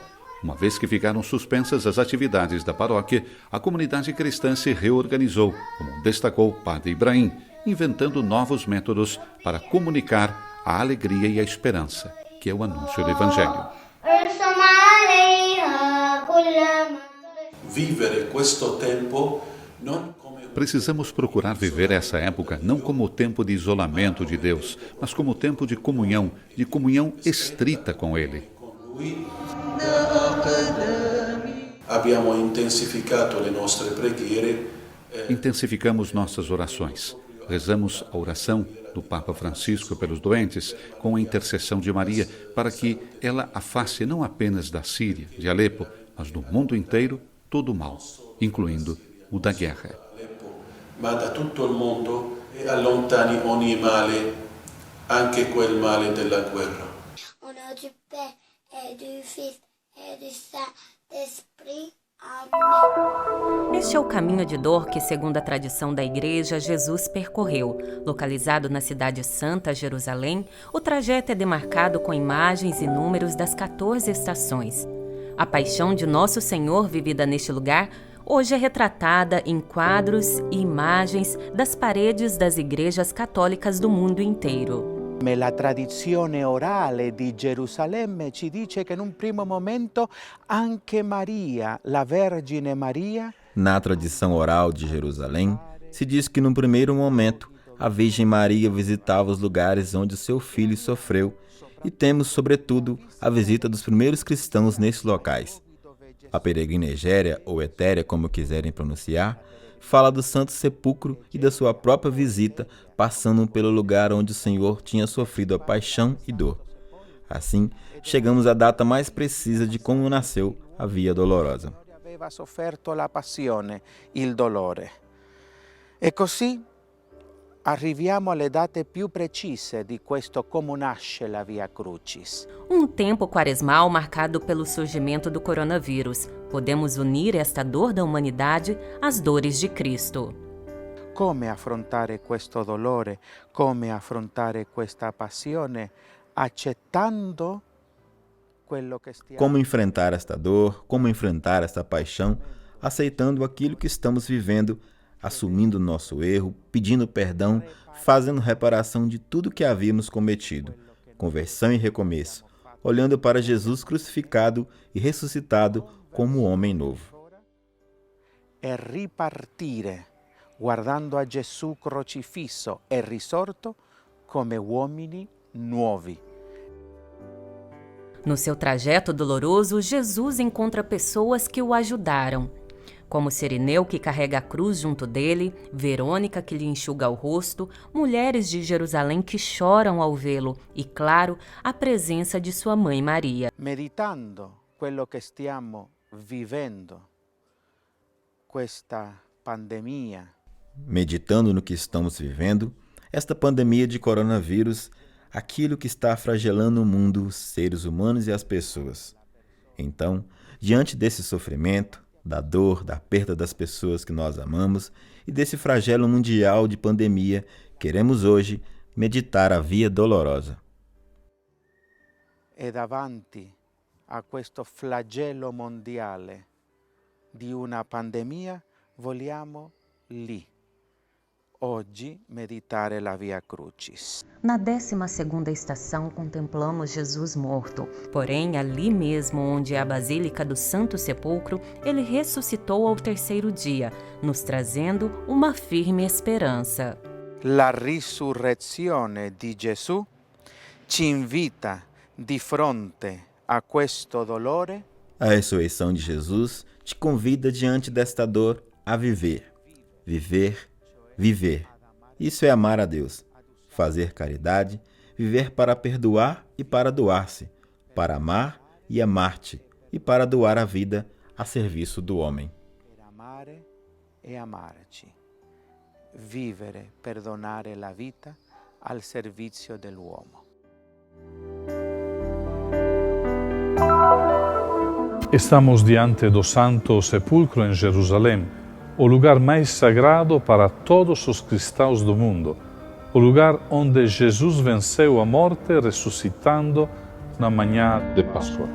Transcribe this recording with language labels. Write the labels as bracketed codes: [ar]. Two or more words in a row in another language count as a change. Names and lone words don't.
[pt] Uma vez que ficaram suspensas as atividades da paróquia, a comunidade cristã se reorganizou, como destacou o padre Ibrahim, inventando novos métodos para comunicar a alegria e a esperança, que é o anúncio do Evangelho. Precisamos procurar viver essa época não como o tempo de isolamento de Deus, mas como o tempo de comunhão estrita com Ele. [it] Abbiamo intensificato le nostre preghiere. [pt] Intensificamos nossas orações. Rezamos a oração do Papa Francisco pelos doentes, com a intercessão de Maria, para que ela afaste não apenas da Síria, de Alepo, mas do mundo inteiro todo o mal, incluindo o da guerra. [it] Ma da tutto il mondo e allontani ogni male, anche quel male della guerra. [fr] Au nom du Père et du Fils et du Saint-Esprit. [pt] Este é o caminho de dor que, segundo a tradição da Igreja, Jesus percorreu. Localizado na cidade santa, Jerusalém, o trajeto é demarcado com imagens e números das 14 estações. A paixão de Nosso Senhor, vivida neste lugar, hoje é retratada em quadros e imagens das paredes das igrejas católicas do mundo inteiro. [it] La tradizione orale di Gerusalemme ci dice che in un primo momento anche Maria, la Vergine Maria. [pt] Na tradição oral de Jerusalém, se diz que num primeiro momento a Virgem Maria visitava os lugares onde o seu filho sofreu, e temos, sobretudo, a visita dos primeiros cristãos nesses locais. A Peregrina Egéria, ou Etéria, como quiserem pronunciar, fala do Santo Sepulcro e da sua própria visita, passando pelo lugar onde o Senhor tinha sofrido a paixão e dor. Assim, chegamos à data mais precisa de como nasceu a Via Dolorosa. [it] Aveva sofferto la passione, il dolore. E così arriviamo alle date più precise di questo come nasce la Via Crucis. [pt] Um tempo quaresmal marcado pelo surgimento do coronavírus. Podemos unir esta dor da humanidade às dores de Cristo. [it] Come affrontare questo dolore, come affrontare questa passione, accettando quello che stiamo. [pt] Como enfrentar esta dor, como enfrentar esta paixão, aceitando aquilo que estamos vivendo, assumindo nosso erro, pedindo perdão, fazendo reparação de tudo que havíamos cometido, conversão e recomeço, olhando para Jesus crucificado e ressuscitado como homem novo. [it] e ripartire guardando a Gesù crocifisso e risorto come uomini nuovi. [pt] No seu trajeto doloroso, Jesus encontra pessoas que o ajudaram, como Cirineu, que carrega a cruz junto dele, Verônica, que lhe enxuga o rosto, mulheres de Jerusalém que choram ao vê-lo e, claro, a presença de sua mãe Maria. [it] Meditando quello che stiamo vivendo, questa pandemia. [pt] Meditando no que estamos vivendo, esta pandemia de coronavírus, aquilo que está fragelando o mundo, os seres humanos e as pessoas. Então, diante desse sofrimento, da dor, da perda das pessoas que nós amamos e desse flagelo mundial de pandemia, queremos hoje meditar a Via Dolorosa. [it] E davanti a questo flagello mondiale di una pandemia, vogliamo lì, oggi, meditare la Via Crucis. [pt] Na 12ª estação, contemplamos Jesus morto. Porém, ali mesmo, onde é a Basílica do Santo Sepulcro, ele ressuscitou ao 3º dia, nos trazendo uma firme esperança. [it] La risurrezione di Gesù ci invita di fronte a questo dolore. [pt] A ressurreição de Jesus te convida diante desta dor a viver. Viver, viver. Isso é amar a Deus. Fazer caridade, viver para perdoar e para doar-se, para amar e amar-te, e para doar a vida a serviço do homem. [it] Per amare e amarci. Vivere, perdonare la vita al servizio dell'uomo. [pt] Estamos diante do Santo Sepulcro em Jerusalém, o lugar mais sagrado para todos os cristãos do mundo, o lugar onde Jesus venceu a morte ressuscitando na manhã de Páscoa.